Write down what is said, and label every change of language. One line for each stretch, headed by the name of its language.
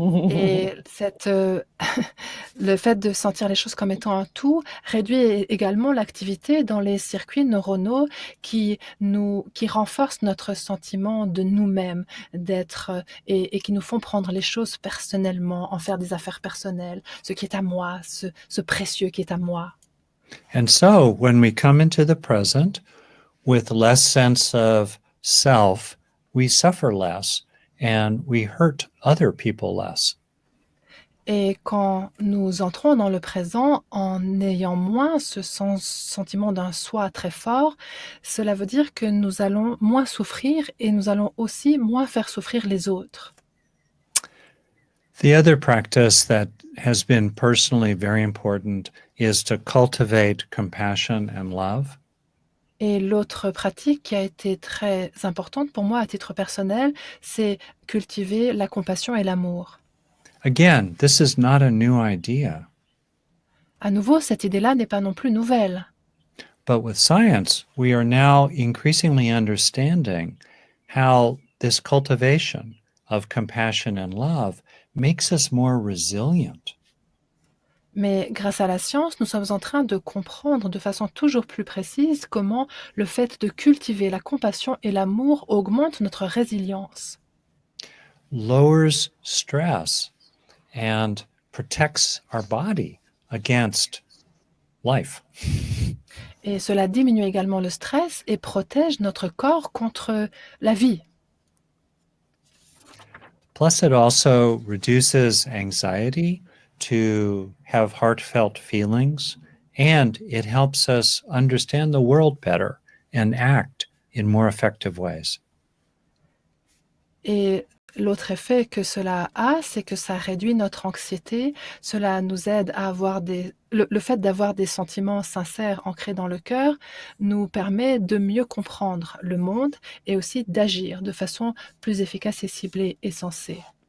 French: Et le fait de sentir les choses comme étant un tout réduit également l'activité dans les circuits neuronaux qui renforcent notre sentiment de nous-mêmes, et qui nous font prendre les choses personnellement, en faire des affaires personnelles, ce qui est à moi, ce précieux qui est à moi.
English: And so when we come into the present with less sense of self, we suffer less and we hurt other people less.
French: Et quand nous entrons dans le présent en ayant moins ce sentiment d'un soi très fort, cela veut dire que nous allons moins souffrir et nous allons aussi moins faire souffrir les autres.
English: The other practice that has been personally very important is to cultivate compassion and love.
French: Et l'autre pratique qui a été très importante pour moi à titre personnel, c'est cultiver la compassion et l'amour.
English: Again, this is not a new idea,
French: À nouveau, cette idée-là n'est pas non plus nouvelle.
English: but with science, we are now increasingly understanding how this cultivation of compassion and love makes us more resilient.
French: Mais grâce à la science, nous sommes en train de comprendre de façon toujours plus précise comment le fait de cultiver la compassion et l'amour augmente notre résilience,
English: Lowers stress and protects our body against life.
French: et cela diminue également le stress et protège notre corps contre la vie.
English: Plus, it also reduces anxiety to have heartfelt feelings, and it helps us understand the world better and act in more effective ways.
French: Et l'autre effet que cela a, c'est que ça réduit notre anxiété, cela nous aide à avoir le fait d'avoir des sentiments sincères ancrés dans le cœur nous permet de mieux comprendre le monde et aussi d'agir de façon plus efficace et ciblée et sensée.